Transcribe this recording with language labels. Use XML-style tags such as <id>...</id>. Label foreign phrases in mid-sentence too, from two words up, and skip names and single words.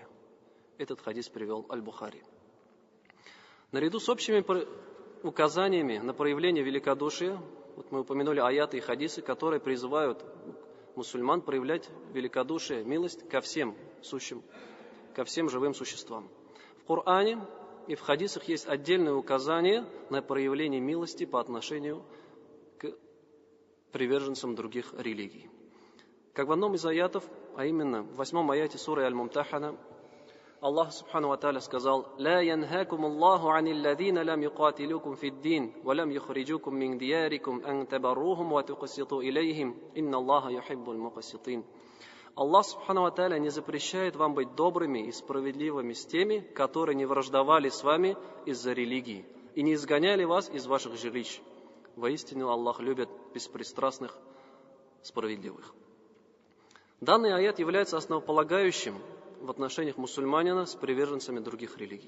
<ru>Этот хадис привел Аль-Бухари. Наряду с общими указаниями на проявление великодушия, вот мы упомянули аяты и хадисы, которые призывают мусульман проявлять великодушие, милость ко всем сущим, ко всем живым существам. В Коране и в хадисах есть отдельные указания на проявление милости по отношению к приверженцам других религий. Как в одном из аятов, а именно в 8 аяте суры Аль-Мумтахана, Аллах</ru> <ar>سبحانه وتعالى</ar> <ru>сказал:</ru> <ar>«لا ينهاكم الله عن الذين لم يقاتلوكم في الدين ولم يخرجوكم من دياركم أن تبروهم وتقسطوا إليهم إن الله يحب المقسطين».</ar> <ru>Аллах</ru> <ar>سبحانه وتعالى</ar> <ru>не запрещает вам быть добрыми и справедливыми с теми, которые не враждовали с вами из-за религии и не изгоняли вас из ваших жилищ. Воистину Аллах любит беспристрастных, справедливых. Данный аят является основополагающим в отношениях мусульманина с приверженцами других религий.</ru>